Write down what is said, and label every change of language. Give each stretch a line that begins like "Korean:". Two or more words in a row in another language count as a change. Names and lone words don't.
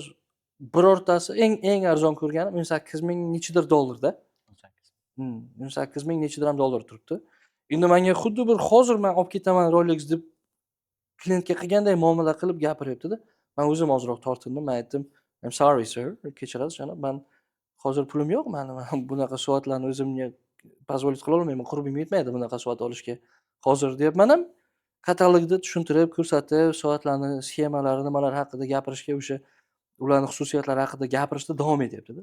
Uzbek: Birortasi eng arzon ko'rganim 18 ming nechidir dollarda. 18 ming nechidir ham dollar turibdi. Endi menga xuddi bir hozir men olib ketaman Rolex deb klientga qilganday muomala qilib gapiryapti-da. Men o'zim ozroq tortindim. Men aytdim,
English: "I'm sorry sir,
Uzbek: kechirasiz janob, men hozir pulim yo'q meni. Bunaqa soatlarni o'zimga
Russian: позволить
Uzbek: qila olmayman. Qurbim yetmaydi bunaqa soat olishga. Hozir" deyapman ham katalogda tushuntirib, ko'rsatib, soatlarni sxemalari, nimalar haqida gapirishga, o'sha ularning xususiyatlari haqida gapirishda davom etyapti-da.